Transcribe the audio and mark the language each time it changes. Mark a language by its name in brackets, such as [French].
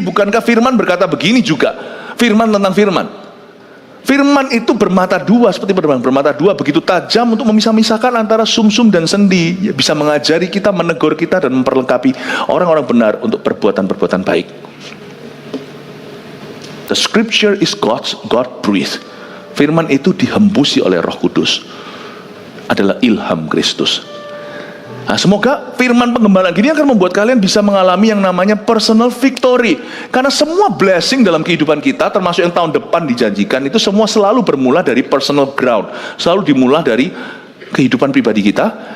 [Indonesian] Bukankah firman berkata begini juga, firman tentang firman, firman itu bermata dua, seperti pedang bermata dua, begitu tajam untuk memisah-misahkan antara sumsum dan sendi, bisa mengajari kita, menegur kita, dan memperlengkapi orang-orang benar untuk perbuatan-perbuatan baik. [English] The scripture is God breathed. [Indonesian] Firman itu dihembusi oleh Roh Kudus, adalah ilham Kristus. Nah, semoga firman pengembalaan gini akan membuat kalian bisa mengalami yang namanya personal victory. Karena semua blessing dalam kehidupan kita, termasuk yang tahun depan dijanjikan, itu semua selalu bermula dari personal ground, selalu dimulai dari kehidupan pribadi kita.